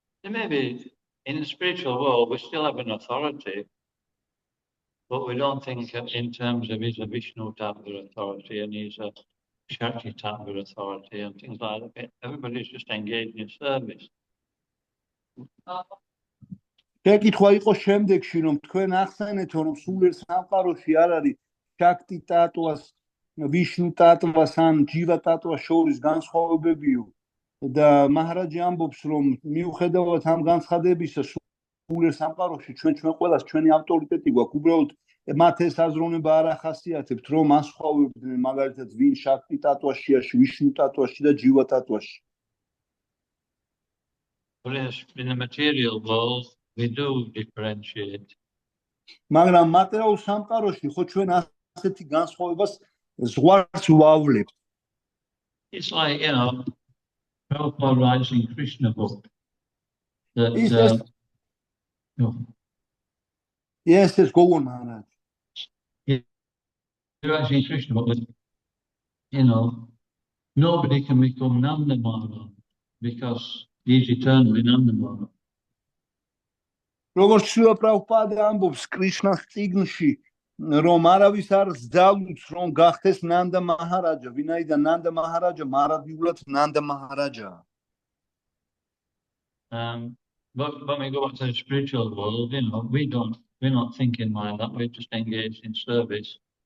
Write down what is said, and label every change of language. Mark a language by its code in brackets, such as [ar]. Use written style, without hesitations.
[en] Maybe in the spiritual world we still have an authority, but we don't think in terms of he's a Vishnu Tattva authority and he's a Shakti Tattva authority and things like that. Everybody's just engaged in service. [ka] შეკითხვა იყო შემდეგში, რომ თქვენ ახსენეთ, რომ სულიერ სამყაროში არ არის შაქტი ტატვას, ვიშნუ ტატვას ან ჯივა ტატვას შორის განსხვავებებიო და მაჰარაჯი ამბობს, რომ მიუხედავად ამ განცხადებისა, სულიერ სამყაროში ჩვენ ყველას ჩვენი ავტორიტეტი გვაქვს, უბრალოდ მათ ეს აზროვნება არ ახასიათებთ, რომ ასხვავებდნენ მაგალითად ვინ შაქტი ტატვაშია, ვიშნუ ტატვაში და ჯივა ტატვაში. [en] But in the material world, we do differentiate. [ka] მაგრამ მატერიალურ სამყაროში ხო ჩვენ ასეთი განსხვავებას ზღვარს ვავლებთ. [en] It's like, you know, Prabhupada writes in Krishna book that Yes, go on, Maharaj. He writes in Krishna book that, you know, nobody can become Nanda Maharaj because he's eternally Nanda Maharaj. [ka] როგორც შრილა პრაბჰუპადა ამბობს კრიშნას წიგნში, რომ არავის არ ზძალუց, რომ გახდეს ნანდა მაჰარაჯა, ვინაიდან ნანდა მაჰარაჯა მარადიულად ნანდა მაჰარაჯაა. [en] But when we go back to the spiritual world, you know, we're not thinking like that. We're just engaged in service.